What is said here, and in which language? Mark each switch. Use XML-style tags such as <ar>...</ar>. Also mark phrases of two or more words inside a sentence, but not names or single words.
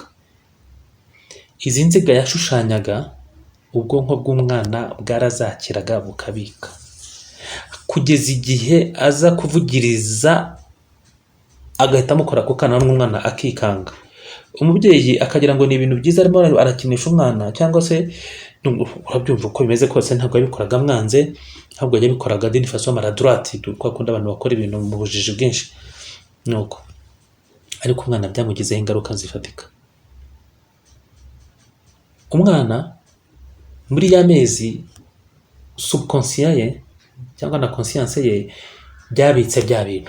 <rw>Izi nziga yashushanyaga ubwonko bw'umwana bwarazakiraga bukabika, kugeza igihe aza kuvugiriza agahita amukora ku kananwa, umwana akikanga. Umubyeyi akagira ngo ni ibintu byiza arimo arakinisha umwana, cyangwa se urabyumva uko bimeze kose ntabwo yabikoraga mwanze, ahubwo yabikoraga</rw> <fr>d'une façon maladroite,</fr> <rw>kwa kundi abantu bakora ibintu mu bujiji bwinshi nuko. Ariko umwana byamugizeho ingaruka zifatika. Umwana muri ya mezi subconscient ye cyangwa na conscience ye byabitse bya bintu.</rw>